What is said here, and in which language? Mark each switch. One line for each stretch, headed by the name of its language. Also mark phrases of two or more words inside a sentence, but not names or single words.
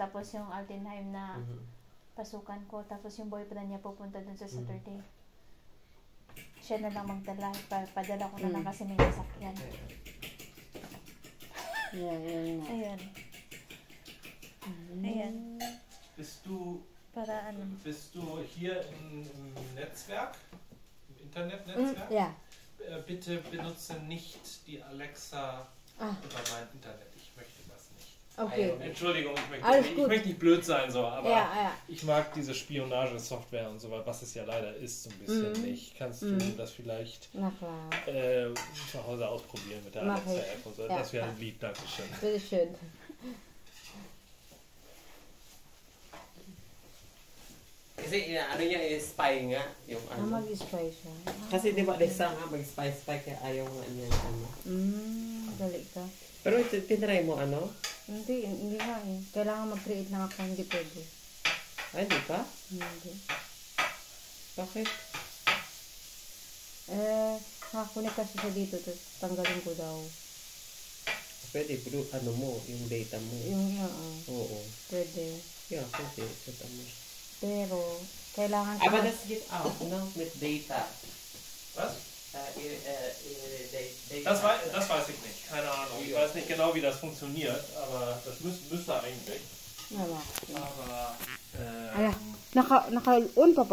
Filipino: Tapos yung Altenheim na pasukan ko. Tapos yung boyfriend niya pupunta dun sa Saturday. Siya na lang magdala. Padala ko na lang kasi may nasakyan. Yan. Ayan. Ayan.
German: Bist du hier im Netzwerk? Im Internetnetzwerk? Ja. Bitte benutze nicht die Alexa über mein Internet. Ich möchte das nicht. Okay. Entschuldigung, Alles ich gut. möchte nicht blöd sein, so, aber Ja. ich mag diese Spionagesoftware und so weiter, was es ja leider ist, so ein bisschen nicht. Kannst du das vielleicht Na klar. zu Hause ausprobieren mit der Mach ich. Alexa-App und so? Ja, Das wäre klar. lieb, Dankeschön. Bitte schön.
Filipino: Kasi ano niya, spy nga. Yung ano. Mag-spy siya. Kasi di ba, Lisa nga, mag-spy kaya ayaw nga niya ano. Dali ka. Pero tinry mo ano? Hindi nga eh. Kailangan mag-create ng account, hindi pwede. Ay, di ba? Hindi. Bakit? Nakakunik kasi siya dito, tapos tanggalin ko daw. Pwede, pero ano mo, yung data mo. Yung Oo. pwede. Yeah, pwede. Data mo. Pero, kailangan
German: Aber das geht auch, no? Mit data. Was? Data. Das weiß ich nicht. Keine Ahnung. Ich weiß nicht genau, wie das funktioniert, aber das müsste eigentlich.
Filipino: Wala. Aber Ala, naka-on pa